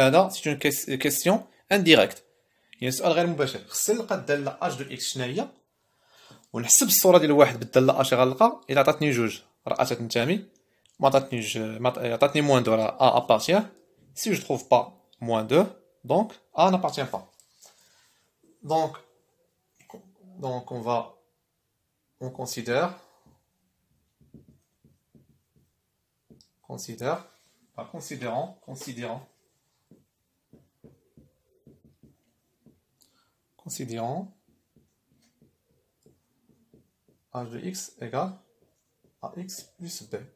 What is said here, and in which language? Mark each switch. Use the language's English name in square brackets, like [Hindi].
[French] C'est une question indirecte. [Arabic] هي سؤال غير مباشر. خصني نلقى الداله [French] h de x [Arabic] شنو هي ونحسب الصوره ديال واحد بالداله اش غنلقى الا عطاتني جوج راه تنتمي ما عطاتنيش عطاتني موان 2 راه [French] a appartient. Si je trouve pas moins 2 donc a n'appartient pas. Donc on considère considérant h de x égale ax plus b.